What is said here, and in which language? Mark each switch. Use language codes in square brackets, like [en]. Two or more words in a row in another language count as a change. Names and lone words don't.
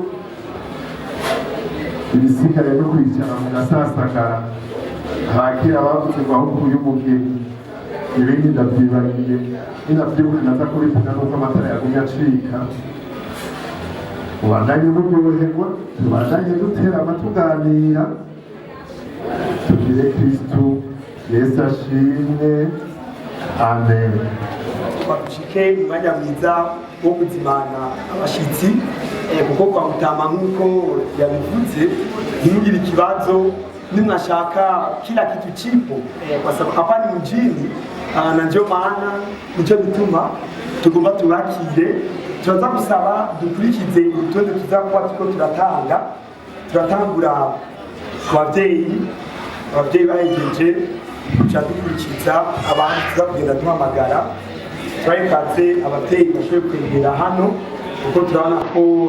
[rn] ibisigaye no kwicara mu gasasagara hakera bavuze ngo aho ukuye umugeni ibindi ndavyibagiye ninavyibuka naza kubivuga nuko amatara yagumye acika ubandanye muryoherwa tubandanye duterama tuganira tugire Kristu Yesu ashimwe amen badushike umwanya mwiza wo kuzimana abashitsi kuko kwa Mutama nk'uko yabivuze ntimugire ikibazo nimwashaka [sw] kila kitu chipo kwa sababu hapa ni mjini na ndio maana [rn] nico bituma tugomba tubakire turaza gusaba dukurikize urutonde tuzakuba tuko turatangura ku ababyeyi bahejeje tuca dukurikiza abantu tuza kugenda duhamagara turayikatse ababyeyi bashoboye kwegera hano kuko turabona ko